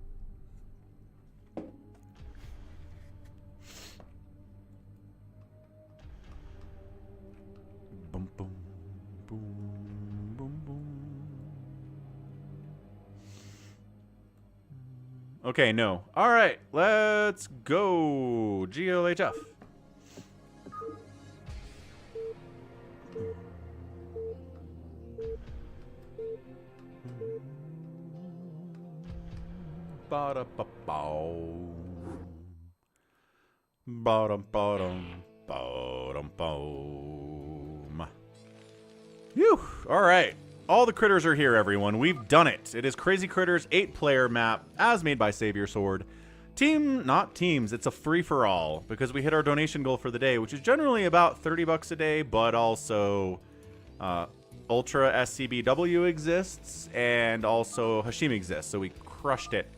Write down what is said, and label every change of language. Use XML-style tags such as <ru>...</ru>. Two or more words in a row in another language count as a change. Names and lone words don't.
<en>Boom, boom, boom, boom, boom. Okay, no. All right, let's go. GLHF. Ba-da-ba-bow. Ba-dum-ba-dum. Ba-dum-boom. Phew. All right. All the critters are here, everyone. We've done it. It is Crazy Critters 8-player map as made by Savior Sword. Not teams. It's a free-for-all because we hit our donation goal for the day, which is generally about 30 bucks a day, but also Ultra SCBW exists and also Hashim exists, so we crushed it.</en>